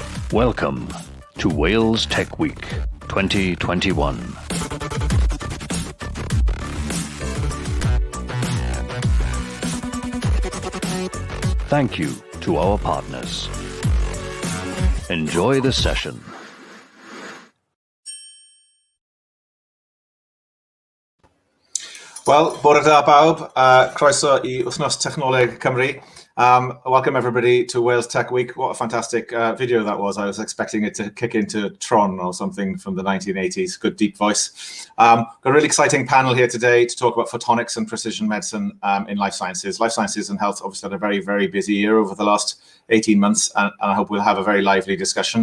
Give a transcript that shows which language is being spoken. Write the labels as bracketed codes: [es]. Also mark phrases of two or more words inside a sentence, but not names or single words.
[en] Welcome to Wales Tech Week 2021. Thank you to our partners. Enjoy the session. [cy] Wel, bore da bawb, croeso I wythnos Technoleg Cymru. [en] Welcome everybody to Wales Tech Week. What a fantastic video that was. I was expecting it to kick into Tron or something from the 1980s. Good deep voice. Got a really exciting panel here today to talk about photonics and precision medicine in life sciences. Life sciences and health obviously had a very, very busy year over the last 18 months, and I hope we'll have a very lively discussion.